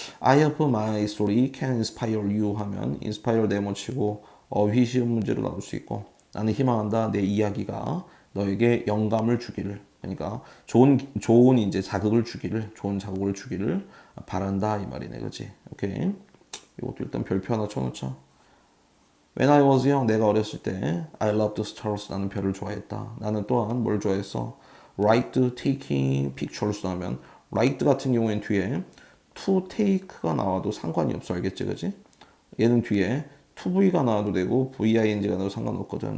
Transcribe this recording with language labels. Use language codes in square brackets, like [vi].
[en] I hope my story can inspire you [ko] 하면 inspire 네모치고 어휘 시험 문제로 나올 수 있고 나는 희망한다. 내 이야기가 너에게 영감을 주기를. 그러니까 좋은 이제 좋은 자극을 주기를 바란다 이 말이네, 그렇지? 오케이. 이것도 일단 별표 하나 쳐놓자. [en] When I was young, [ko] 내가 어렸을 때 [en] I loved stars, [ko] 나는 별을 좋아했다. 나는 또한 뭘 좋아했어? [en] Liked taking pictures [ko] 하면 liked 같은 경우엔 뒤에 to take가 나와도 상관이 없어, 알겠지, 그지? 얘는 뒤에 to v가 나와도 되고 ving가 나와도 상관없거든.